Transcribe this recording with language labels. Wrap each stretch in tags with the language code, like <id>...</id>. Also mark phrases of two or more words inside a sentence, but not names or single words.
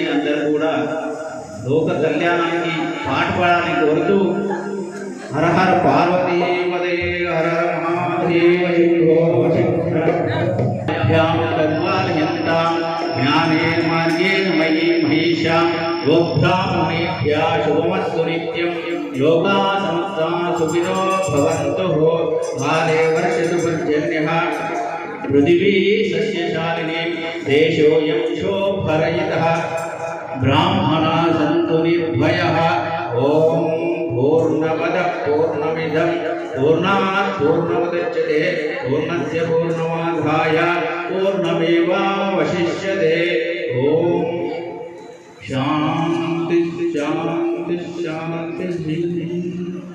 <te>అందరూ కూడా లోక కళ్యాణానికి పాటుపడాలని కోరుతూ</te> <sa>హర హర పార్వతీ పదే హర మహాదేవ జ్ఞానే మార్గేణ మయీ మహేషాం గోబ్రాహ్మణేభ్యः శుభమస్తు నిత్యం లోకాः సమస్తాः సుఖినో భవంతు. కాలే వర్షతు పర్జన్యః పృథివీ సస్యశాలినీ దేశోऽयं శోభరహితः బ్రాహ్మణాः సంతు నిర్భయాः. ఓం పూర్ణమదః पूर्णमिदं पूर्णात् पूर्णमुदच्यते पूर्णस्य पूर्णमादाय पूर्णमेवावशिष्यते। ओम शांति शांति शांति।</sa>